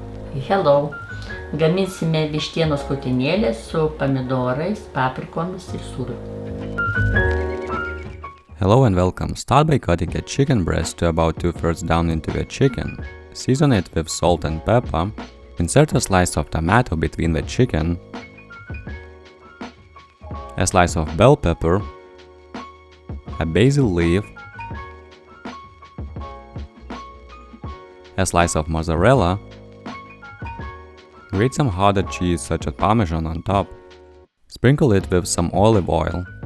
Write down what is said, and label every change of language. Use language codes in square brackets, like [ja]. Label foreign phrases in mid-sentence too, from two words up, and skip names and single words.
[en] Hello. [lt] Gaminsime vištienos krūtinėlės su pomidorais, paprikomis ir sūriu. [en] Hello and welcome. Start by cutting a chicken breast to about 2/3 down into a chicken. Season it with salt and pepper. Insert a slice of tomato between the chicken, a slice of bell pepper, a basil leaf, a slice of mozzarella, grate some harder cheese such as Parmesan on top, sprinkle it with some olive oil.